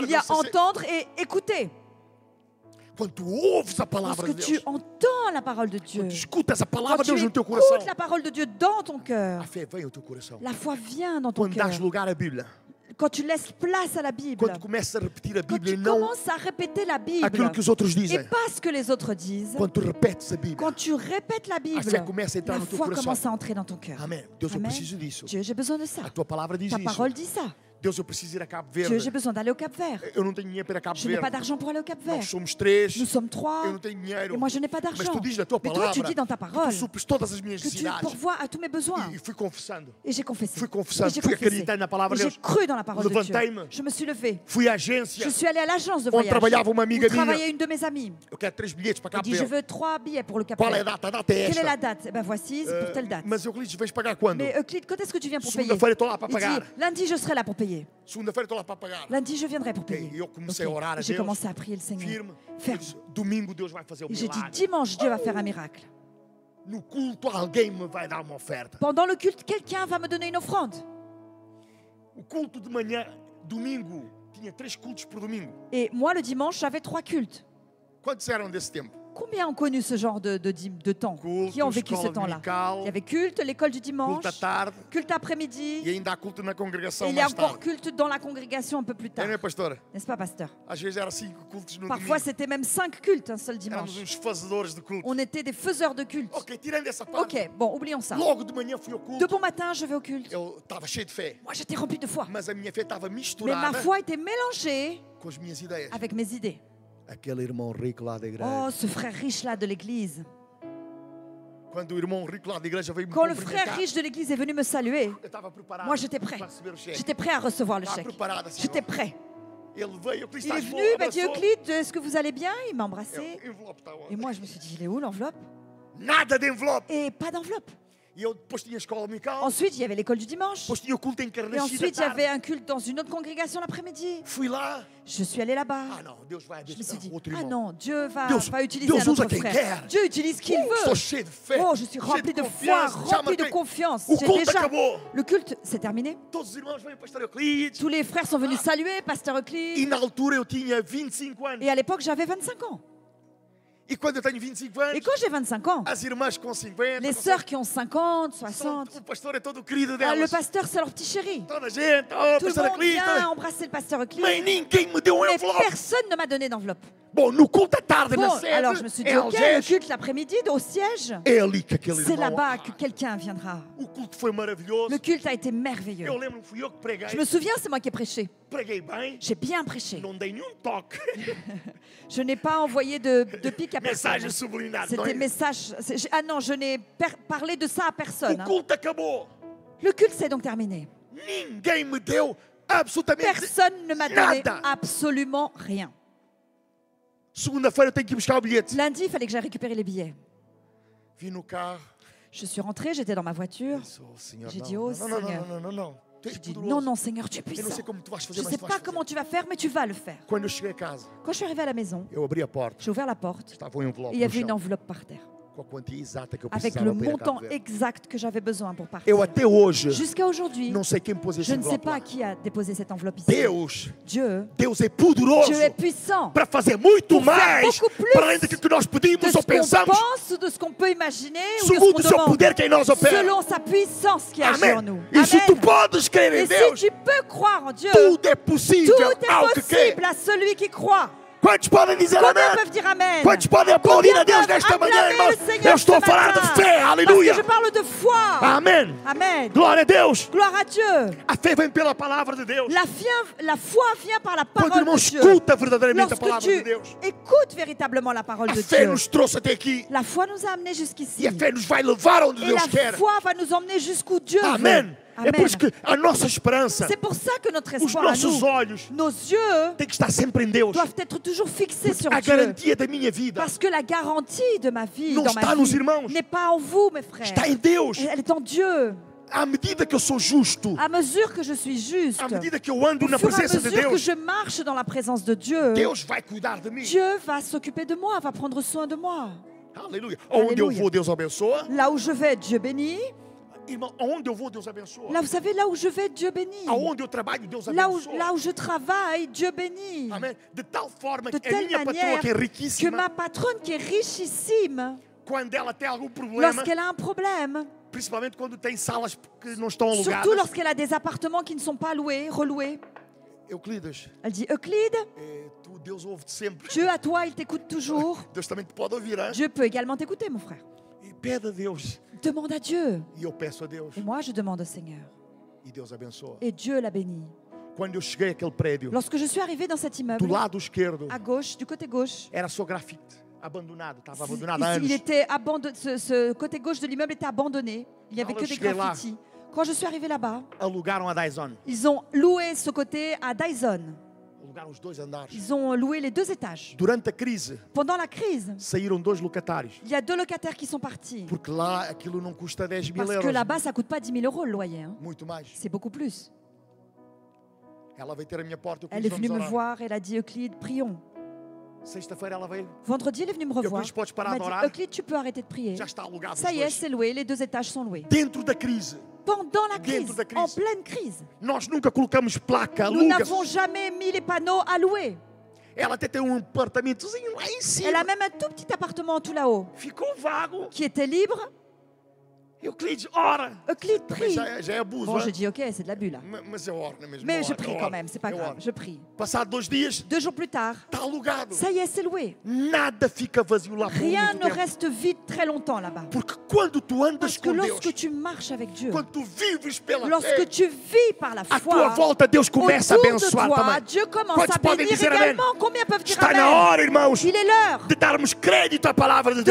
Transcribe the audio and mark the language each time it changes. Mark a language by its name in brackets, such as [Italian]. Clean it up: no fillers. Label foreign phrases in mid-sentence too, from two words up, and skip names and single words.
[French] Il y a [Portuguese] Não sei se- [French] entendre et écouter. [Portuguese] Quando tu ouves a palavra [French] Lorsque [Portuguese] de [French] tu [Portuguese] Deus, [French] entends la parole de Dieu, [Portuguese] quando tu escutas a [French] quand [Portuguese] palavra de [French] tu [Portuguese] Deus no teu coração, [French] écoutes la parole de Dieu dans ton cœur, [Portuguese] a fé vem ao teu coração. [French] la foi vient dans ton [Portuguese] Quando [French] cœur. [Portuguese] dás lugar à Bíblia, [French] Quand tu laisses place à la Bible, [Portuguese] quando tu começas a repetir a [French] quand [Portuguese] Bíblia [French] tu [Portuguese] e não [French] commences à répéter la Bible [Portuguese] aquilo que os outros [French] et [Portuguese] dizem, [French] pas ce que les autres disent, [Portuguese] quando tu repetes a Bíblia, [French] quand tu répètes la Bible, [Portuguese] fé começa a entrar [French] la [Portuguese] no teu [French] foi [Portuguese] coração. [French] commence à entrer dans ton cœur. [Portuguese] amém. Deus, eu [French] Amen. [Portuguese] preciso disso. [French] Dieu, j'ai besoin de ça. [Portuguese] A tua palavra diz [French] Ta [Portuguese] isso. [French] parole dit ça. [Portuguese] Deus, eu preciso ir a Cabo [French] Dieu, [Portuguese] Verde. [French] j'ai besoin d'aller au Cap Vert. [Portuguese] Eu não tenho dinheiro para ir a Cabo [French] Je n'ai pas [Portuguese] Verde. [French] d'argent pour aller au Cap Vert. [Portuguese] Nós somos 3. [French] Nous sommes 3 [Portuguese] Eu não tenho dinheiro. [French] et moi je n'ai pas [Portuguese] Mas [French] d'argent. [Portuguese] tu dizes na tua [French] Mais toi tu [Portuguese] palavra [French] dis dans ta [Portuguese] que [French] parole [Portuguese] tu supres todas as minhas [French] que tu [Portuguese] necessidades. [French] pourvois à tous mes besoins. [Portuguese] E fui confessando. [French] Et j'ai confessé. [Portuguese] Fui [French] Et [Portuguese] confessando. [French] j'ai [Portuguese] Fui [French] confessé. [Portuguese] acreditando na palavra [French] Et [Portuguese] de [French] j'ai [Portuguese] Deus. [French] cru dans la parole de Dieu. [Portuguese] Levantei-me. [French] Je me suis levée. [Portuguese] Fui à agência. [French] Je suis allée à l'agence de [Portuguese] Onde [French] voyage [Portuguese] trabalhava uma [French] où [Portuguese] amiga minha. [French] travaillait une de mes amies. [Portuguese] Eu quero 3 bilhetes para [French] Elle [Portuguese] Cabo [French] dit je [Portuguese] Verde. [French] veux 3 billets pour le Cap [Portuguese] Qual é a [French] Vert. [Portuguese] data? A data é [French] Quelle est la [Portuguese] esta. [French] date? Eh ben voici, c'est pour telle date. [Portuguese] Mas Euclides, vais pagar quando? [French] Mais Euclide, quand est-ce que tu viens pour payer? [Portuguese] Segunda-feira estou lá para [French] Il dit [Portuguese] pagar. [French] lundi je serai là pour payer. [Portuguese] Segunda-feira estou lá para pagar. [French] Lundi je viendrai pour payer. [Portuguese] Eu comecei a [French] Ok. [Portuguese] orar a [French] J'ai [Portuguese] Deus. [French] commencé à prier le Seigneur. [Portuguese] Firme. Eu [French] Ferme. [Portuguese] disse, domingo Deus vai fazer o [French] Et j'ai dit [Portuguese] milagre. [French] dimanche Dieu va faire un miracle. [Portuguese] No culto alguém me vai dar uma oferta. [French] Pendant le culte, quelqu'un va me donner une offrande. [Portuguese] O culto de manhã, domingo, tinha 3 cultos por domingo. [French] Et moi le dimanche j'avais 3 cultes. [Portuguese] Quantos eram desse tempo? [French] Combien ont connu ce genre de temps? [Portuguese] Culto, [French] Qui ont vécu ce [Portuguese] escola [French] temps-là? [Portuguese] dominical, [French] Il y avait culte, l'école du dimanche, [Portuguese] culto à tarde [French] culte après-midi, [Portuguese] e ainda há culto na [French] et [Portuguese] congregação [French] il y a [Portuguese] mais [French] encore [Portuguese] tarde. [French] culte dans la congrégation un peu plus [Portuguese] É, [French] tard. [Portuguese] não é, pastora? [French] N'est-ce pas, pasteur? [Portuguese] Às vezes era 5 cultos no [French] Parfois, [Portuguese] domingo. [French] c'était même 5 cultes un seul [Portuguese] Éramos [French] dimanche. [Portuguese] uns fazedores de culto. [French] On était des faiseurs de culte. [Portuguese] Ok, tirando essa parte, [French] Ok, bon, oublions ça. [Portuguese] logo de manhã fui ao [French] De [Portuguese] culto. [French] bon matin, je vais au culte. [Portuguese] Eu estava cheio de fé, [French] Moi, j'étais rempli de foi. [Portuguese] mas a minha fé estava [French] Mais ma [Portuguese] misturada [French] foi était mélangée [Portuguese] com as minhas ideias. [French] avec mes idées. [Portuguese] Aquele irmão rico lá da igreja. [French] Oh, ce frère riche-là de l'église. [Portuguese] Quando o irmão rico lá da igreja veio me [French] Quand le frère [Portuguese] cumprimentar, [French] riche de l'église est venu me saluer, [Portuguese] eu estava preparado [French] moi, j'étais prêt. [Portuguese] para receber o cheque. [French] J'étais prêt à recevoir le [Portuguese] Estava [French] chèque. [Portuguese] preparado assim. [French] J'étais [Portuguese] ó. [French] prêt. [Portuguese] Ele veio, eu disse, [French] Il est [Portuguese] estás bom, [French] venu, il m'a dit [Portuguese] abraçou. [French] Euclide, est-ce que vous allez bien? Il m'a embrassé. [Portuguese] Eu, envelope está [French] Et [Portuguese] onde? [French] moi, je me suis dit, il est où l'enveloppe? [Portuguese] Nada de envelope. [French] Et pas d'enveloppe. [Portuguese] E eu depois tinha a escola dominical. [French] Ensuite, il y avait l'école du dimanche. [Portuguese] Depois tinha o culto em [French] Et [Portuguese] Carnachide à [French] ensuite, il y avait [Portuguese] tarde. [French] un culte dans une autre congrégation l'après-midi. [Portuguese] Fui lá. [French] Je suis allée là-bas. [Portuguese] Ah não, Deus vai [French] Je me suis dit, [Portuguese] outro [French] ah [Portuguese] irmão. [French] non, Dieu va [Portuguese] Deus- [French] utiliser [Portuguese] Deus [French] un [Portuguese] usa [French] autre [Portuguese] quem [French] frère. [Portuguese] quer. [French] Dieu utilise qui il [Portuguese] Estou [French] veut. [Portuguese] cheio de fé. [French] Oh, je suis [Portuguese] cheio [French] rempli de foi, [Portuguese] confiança. Já [French] rempli de [Portuguese] marquei. [French] confiance. [Portuguese] O [French] J'ai [Portuguese] culto [French] déjà... [Portuguese] acabou. [French] Le culte, c'est terminé. [Portuguese] Todos os irmãos vêm, pastor Euclides. [French] Tous les frères sont venus saluer, pasteur [Portuguese] E [French] Euclide. [Portuguese] na altura eu tinha 25 anos. [French] Et à l'époque, j'avais 25 ans. [Portuguese] E quando eu tenho 25 [French] Et [Portuguese] anos, [French] quand j'ai 25 ans, [Portuguese] as irmãs com 50, [French] les sœurs qui ont 50, [Portuguese] são- 60, o pastor é todo querido [French] le [Portuguese] delas. [French] pasteur, c'est leur petit chéri. [Portuguese] Toda a gente, oh, [French] Tout le [Portuguese] pastor [French] monde [Portuguese] Euclides. [French] vient embrasser le pasteur [Portuguese] Mas [French] Euclide. [Portuguese] ninguém me deu um [French] Mais [Portuguese] envelope. [French] personne ne m'a donné d'enveloppe. [Portuguese] Bom, no culto à tarde, [French] Bon, [Portuguese] na sede, [French] alors je me suis dit, [Portuguese] em [French] ok, le [Portuguese] Algés, [French] culte l'après-midi au siège, [Portuguese] é ali que aquele [French] c'est [Portuguese] irmão... [French] là-bas que quelqu'un viendra. [Portuguese] O culto foi maravilhoso. [French] Le culte a été merveilleux. [Portuguese] Eu lembro-me, fui eu que preguei. [French] Je me souviens, c'est moi qui ai prêché. [Portuguese] Preguei bem, [French] J'ai bien prêché. [Portuguese] não dei nenhum toque. [French] Je n'ai pas envoyé de pique à personne. [Portuguese] Mensagem sublinhada. não [French] C'était [Portuguese] é? [French] message. Ah non, je n'ai parlé de ça à personne. [Portuguese] O [French] hein. [Portuguese] culto acabou. [French] Le culte s'est donc terminé. [Portuguese] Ninguém me deu absolutamente [French] Personne ne m'a donné [Portuguese] nada. [French] absolument rien. [Portuguese] Segunda-feira eu tenho que ir buscar o bilhete. [French] Lundi, il fallait que j'aille récupérer les billets. [Portuguese] Vim no carro. [French] Je suis rentrée, j'étais dans ma voiture. [Portuguese] Disse, oh, Senhor, [French] J'ai [Portuguese] não, [French] dit, oh, [Portuguese] não, não, [French] Seigneur. [Portuguese] não, não, não, não. Tu és [French] Je dis, [Portuguese] poderoso. [French] non, non, Seigneur, tu es [Portuguese] Eu não [French] puissant. [Portuguese] sei como tu vais fazer, [French] Je ne [Portuguese] mas [French] sais [Portuguese] tu [French] pas [Portuguese] vais [French] comment [Portuguese] fazer. [French] tu vas faire, mais tu vas le faire. [Portuguese] Quando eu cheguei a casa, [French] Quand je suis arrivée à la maison, [Portuguese] eu abri a porta. [French] j'ai ouvert la porte [Portuguese] Estava um envelope [French] et il y [Portuguese] no [French] avait une [Portuguese] chão, [French] enveloppe par terre [Portuguese] com a quantia exata que eu [French] avec [Portuguese] precisava [French] le [Portuguese] para ir a [French] montant [Portuguese] Cabo Verde. [French] exact que j'avais besoin pour partir. [Portuguese] Eu até hoje [French] Jusqu'à aujourd'hui, [Portuguese] não sei quem pôs esse [French] je ne sais [Portuguese] envelope [French] pas [Portuguese] lá. [French] qui a déposé cette enveloppe ici. [Portuguese] Deus, Deus é poderoso [French] est puissant [Portuguese] para fazer muito [French] Pour faire [Portuguese] mais [French] beaucoup plus [Portuguese] para além daquilo que nós [French] de [Portuguese] pedimos [French] ce [Portuguese] ou [French] qu'on [Portuguese] pensamos, [French] pense ou de ce qu'on peut imaginer ou de [Portuguese] segundo o [French] ce [Portuguese] seu [French] qu'on [Portuguese] poder [French] demande, [Portuguese] que em nós opera. [French] selon sa puissance qui agit en [Portuguese] Amém. [French] nous. [Portuguese] E se tu [French] Amen. [Portuguese] podes crer [French] Et [Portuguese] em [French] si [Portuguese] Deus, [French] tu peux croire en Dieu, [Portuguese] tudo é possível [French] tout est [Portuguese] ao que crê. [French] possible à celui qui croit. [Portuguese] Quantos podem dizer [French] Combien [Portuguese] amém? [French] peuvent dire Amen? [Portuguese] Quantos podem aplaudir [French] Combien [Portuguese] a Deus [French] peuvent [Portuguese] nesta manhã, [French] acclamer [Portuguese] irmãos? [French] le Seigneur [Portuguese] Eu estou a [French] ce [Portuguese] falar de [French] matin? [Portuguese] fé, [French] Parce [Portuguese] aleluia. [French] que je parle de foi. [Portuguese] Amém. [French] Amen. [Portuguese] Glória a Deus. [French] Gloire à Dieu. [Portuguese] A fé vem pela palavra de Deus. [French] La foi vient par la [Portuguese] Quando o [French] parole [Portuguese] irmão [French] de Dieu. [Portuguese] escuta verdadeiramente a [French] Lorsque [Portuguese] palavra [French] tu [Portuguese] de Deus, [French] écoutes véritablement la parole [Portuguese] a [French] de [Portuguese] fé [French] Dieu, [Portuguese] nos trouxe até aqui. [French] la foi nous a amenés jusqu'ici. [Portuguese] E a fé nos vai levar onde [French] Et [Portuguese] Deus [French] la [Portuguese] quer. [French] foi va nous emmener jusqu'où Dieu [Portuguese] Amém. [French] veut. [Portuguese] É por [French] Amen. [Portuguese] isso que a nossa esperança, [French] C'est pour ça que notre [Portuguese] os [French] espoir à [Portuguese] nossos [French] nous, [Portuguese] olhos, [French] nos yeux, [Portuguese] tem que estar sempre em Deus. [French] doivent être toujours fixés sur [Portuguese] A [French] Dieu. [Portuguese] garantia da minha vida [French] Parce que la garantie de ma vie, [Portuguese] Não [French] dans [Portuguese] está [French] ma [Portuguese] nos [French] vie, [Portuguese] irmãos. [French] n'est pas en vous, mes frères. [Portuguese] está em Deus. [French] Elle est en Dieu. [Portuguese] À medida que eu sou justo, [French] À mesure que je suis juste, [Portuguese] à medida que eu ando [French] au [Portuguese] na [French] fur et à [Portuguese] presença de [French] mesure que [Portuguese] Deus, [French] je marche dans la présence de Dieu, [Portuguese] Deus vai cuidar de mim. [French] Dieu va s'occuper de moi, va prendre soin de moi. [Portuguese] Aleluia. Onde eu [French] Aleluia. [Portuguese] vou, Deus abençoa. [French] Là où je vais, Dieu bénit. [Portuguese] Irmão, aonde eu vou, Deus abençoa. [French] Là, vous savez, là où je vais, Dieu bénit. [Portuguese] Aonde eu trabalho, Deus [French] Là [Portuguese] abençoa. [French] où je travaille, Dieu bénit. [Portuguese] Amém. De tal forma [French] De [Portuguese] que a [French] telle [Portuguese] minha patroa, [French] manière [Portuguese] que é [French] que [Portuguese] riquíssima, [French] ma patronne, qui est richissime, [Portuguese] quando ela tem algum problema, [French] lorsqu'elle a un problème, [Portuguese] principalmente quando tem salas que não estão [French] surtout [Portuguese] alugadas, [French] lorsqu'elle a des appartements qui ne sont pas loués, reloués, [Portuguese] Euclides, [French] elle dit, Euclide, [Portuguese] tu, Deus ouve-te sempre. [French] Dieu à toi, il t'écoute toujours. [Portuguese] Deus também te pode ouvir, hein? [French] Dieu peut également t'écouter, mon frère. [Portuguese] E pede a Deus. [French] Demande à Dieu. [Portuguese] E eu peço a Deus. [French] Et moi, je demande au Seigneur. [Portuguese] E Deus abençoa. [French] Et Dieu l'a béni. [Portuguese] Quando eu cheguei àquele prédio, [French] Lorsque je suis arrivée dans cet [Portuguese] do [French] immeuble, [Portuguese] lado esquerdo, [French] à gauche, du côté gauche, [Portuguese] era só grafite, abandonado. Estava [French] il [Portuguese] abandonado há anos. [French] était abandonné, ce côté gauche de l'immeuble était abandonné. Il n'y avait Alors, que je des suis là. graffitis. Quand je suis arrivée là-bas, [Portuguese] Alugaram a Dyson. [French] ils ont loué ce côté à Dyson. [Portuguese] Alugaram os 2 andares. [French] Ils ont loué les 2 étages. [Portuguese] Durante a crise, [French] Pendant la crise, [Portuguese] saíram 2 locatários. [French] il y a 2 locataires qui sont partis. [Portuguese] Porque lá aquilo não custa 10 mil [French] Parce que [Portuguese] euros. [French] là-bas, ça ne coûte pas 10 000 euros le loyer. hein. [Portuguese] Muito mais. [French] C'est beaucoup plus. [Portuguese] Ela veio ter a minha porta. Eu [French] Elle est venue [Portuguese] vamos [French] me [Portuguese] orar. [French] voir, elle a dit, Euclide, prions. [Portuguese] Sexta-feira ela veio. [French] Vendredi, elle est venue me revoir. [Portuguese] Euclide, podes [French] Elle [Portuguese] parar [French] m'a [Portuguese] de [French] dit, [Portuguese] orar? [French] Euclide, tu peux arrêter de prier. [Portuguese] Já está alugado os [French] Ça y est, [Portuguese] dois. [French] c'est loué, les 2 étages sont loués. [Portuguese] Dentro da crise. [French] Pendant la [Portuguese] Dentro [French] crise, [Portuguese] da crise. [French] en pleine crise, [Portuguese] Nós nunca colocamos placa, [French] nous [Portuguese] aluga. [French] n'avons jamais mis les panneaux à louer. [Portuguese] Ela até tem um apartamentozinho lá em cima. [French] Elle a même un tout petit appartement tout là-haut [Portuguese] Ficou vago. [French] qui était libre. [Portuguese] Euclides, ora. [French] Euclide [Portuguese] Mas [French] prie. [Portuguese] já é abuso. [French] Bon, [Portuguese] hein? [French] je dis, ok, c'est de l'abus là. [Portuguese] Mas eu oro, não é mesmo? [French] Mais [Portuguese] Eu [French] je [Portuguese] oro, [French] prie [Portuguese] eu [French] quand [Portuguese] oro, [French] même, c'est pas [Portuguese] eu [French] grave, [Portuguese] oro. [French] je prie. [Portuguese] Passado 2 dias, [French] 2 jours plus tard, [Portuguese] está alugado. [French] ça y est, c'est loué. [Portuguese] Nada fica vazio lá por [French] Rien [Portuguese] muito [French] ne [Portuguese] tempo. [French] reste vide très longtemps là-bas. [Portuguese] Porque quando tu andas [French] Parce que [Portuguese] com Deus, [French] lorsque tu marches avec Dieu, [Portuguese] quando tu vives pela [French] lorsque [Portuguese] fé, [French] tu vis par la [Portuguese] à tua [French] foi, [Portuguese] volta Deus começa a [French] autour de [Portuguese] abençoar [French] toi, [Portuguese] também. [French] Dieu commence [Portuguese] Quantos [French] à [Portuguese] podem [French] bénir [Portuguese] dizer amém? [French] également. Combien peuvent dire [Portuguese] Está na [French] Amen? [Portuguese] hora, irmãos, [French] Il est l'heure [Portuguese] de darmos crédito à palavra de